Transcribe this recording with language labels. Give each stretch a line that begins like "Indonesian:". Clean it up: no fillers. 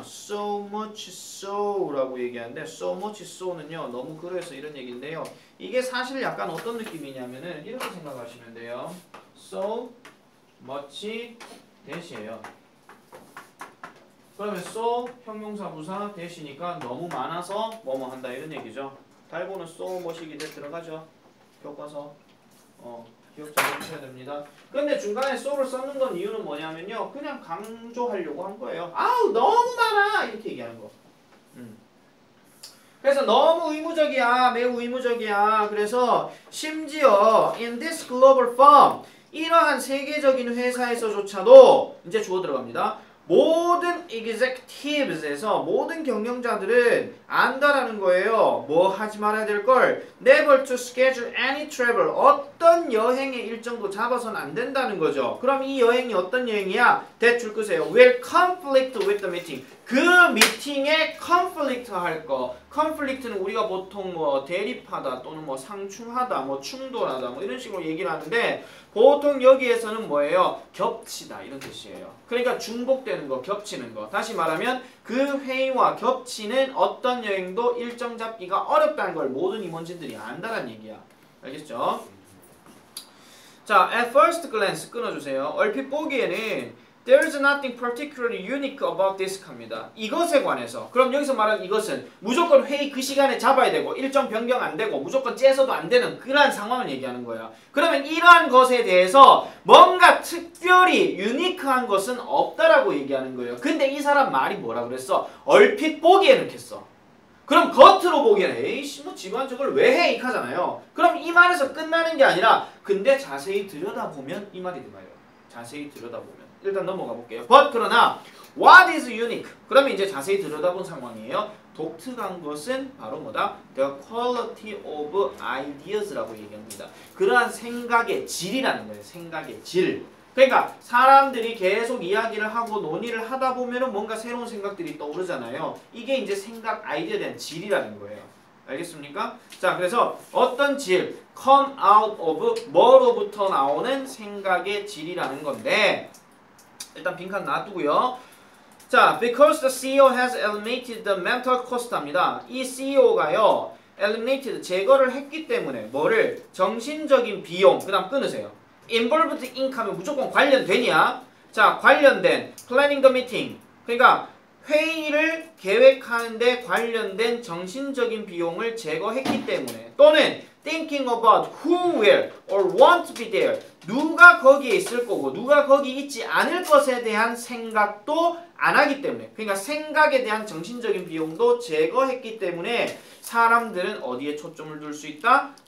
Korean: So much so라고 얘기하는데 so much so는요. 너무 그래서 이런 얘기인데요. 이게 사실 약간 어떤 느낌이냐면은 이렇게 생각하시면 돼요. So much 대시예요. 그러면 so 형용사 부사 대시니까 너무 많아서 뭐뭐 한다 이런 얘기죠. 달고는 so much이 이제 들어가죠. 교과서. 기억 잘 해주셔야 됩니다. 근데 중간에 so를 썼는 건 이유는 뭐냐면요. 그냥 강조하려고 한 거예요. 아우 너무 많아 이렇게 얘기하는 거. 그래서 너무 의무적이야. 매우 의무적이야. 그래서 심지어
English: in this global firm
Korean: 이러한 세계적인 회사에서조차도 이제 주어 들어갑니다. 모든 executives에서 모든 경영자들은 안다라는 거예요. 뭐 하지 말아야 될 걸
English: never to schedule any travel
Korean: 어떤 여행의 일정도 잡아서는 안 된다는 거죠. 그럼 이 여행이 어떤 여행이야? 대출 끄세요.
English: will conflict with the meeting
Korean: 그 미팅에
English: conflict
Korean: 할 거. conflict는 우리가 보통 뭐 대립하다 또는 뭐 상충하다 뭐 충돌하다 뭐 이런 식으로 얘기를 하는데 보통 여기에서는 뭐예요? 겹치다 이런 뜻이에요. 그러니까 중복되는 거, 겹치는 거. 다시 말하면 그 회의와 겹치는 어떤 여행도 일정 잡기가 어렵다는 걸 모든 임원진들이 안다는 얘기야. 알겠죠?
English: 자, at first glance
Korean: 끊어주세요. 얼핏 보기에는
English: There's nothing particularly unique about this
Korean: 합니다. 이것에 관해서. 그럼 여기서 말하는 이것은 무조건 회의 그 시간에 잡아야 되고 일정 변경 안 되고 무조건 째서도 안 되는 그러한 상황을 얘기하는 거예요. 그러면 이러한 것에 대해서 뭔가 특별히 유니크한 것은 없다라고 얘기하는 거예요. 근데 이 사람 말이 뭐라 그랬어? 얼핏 보기에는 했어. 그럼 겉으로 보기에는 에이씨 뭐 지구한 저걸 왜 해? 이카잖아요. 그럼 이 말에서 끝나는 게 아니라 근데 자세히 들여다보면 이 말이 말이에요. 자세히 들여다보면. 일단 넘어가 볼게요.
English: But
Korean: 그러나
English: what is unique?
Korean: 그러면 이제 자세히 들여다본 상황이에요. 독특한 것은 바로 뭐다?
English: The quality of ideas라고
Korean: 얘기합니다. 그러한 생각의 질이라는 거예요. 생각의 질. 그러니까 사람들이 계속 이야기를 하고 논의를 하다 보면은 뭔가 새로운 생각들이 떠오르잖아요. 이게 이제 생각 아이디어에 대한 질이라는 거예요. 알겠습니까? 자, 그래서 어떤 질,
English: come out of
Korean: 뭐로부터 나오는 생각의 질이라는 건데 일단 빈칸 놔두고요.
English: 자, because the CEO has eliminated the mental cost
Korean: 합니다. 이 CEO가요, eliminated, 제거를 했기 때문에 뭐를? 정신적인 비용, 그 다음 끊으세요.
English: involved in
Korean: 하면 무조건 관련되냐? 자, 관련된
English: planning the meeting.
Korean: 그러니까 회의를 계획하는데 관련된 정신적인 비용을 제거했기 때문에 또는
English: thinking about who will or won't be there
Korean: 누가 거기에 있을 거고 누가 거기 있지 않을 것에 대한 생각도 안 하기 때문에 그러니까 생각에 대한 정신적인 비용도 제거했기 때문에 사람들은 어디에 초점을 둘 수 있다?